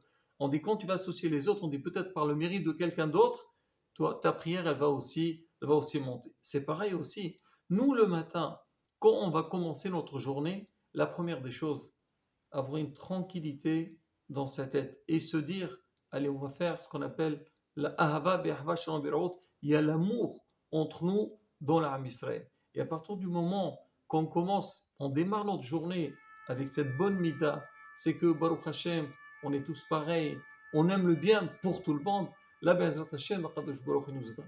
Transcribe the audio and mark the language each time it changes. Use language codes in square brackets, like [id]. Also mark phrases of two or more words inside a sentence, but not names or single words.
[fr] On dit quand tu vas associer les autres, on dit peut-être par le mérite de quelqu'un d'autre, toi, ta prière, elle va aussi monter. C'est pareil aussi. Nous, le matin, quand on va commencer notre journée, la première des choses, avoir une tranquillité dans sa tête et se dire, allez, on va faire ce qu'on appelle la [he] אהבה באחווה שלום בירות. [fr] Il y a l'amour entre nous dans l'âme Israël. Et à partir du moment qu'on commence, on démarre notre journée avec cette bonne mida, c'est que [he] ברוך השם, [fr] on est tous pareils, on aime le bien pour tout le monde. [he] לה בעזרת השם, הקדוש ברוך הוא [fr] nous aide.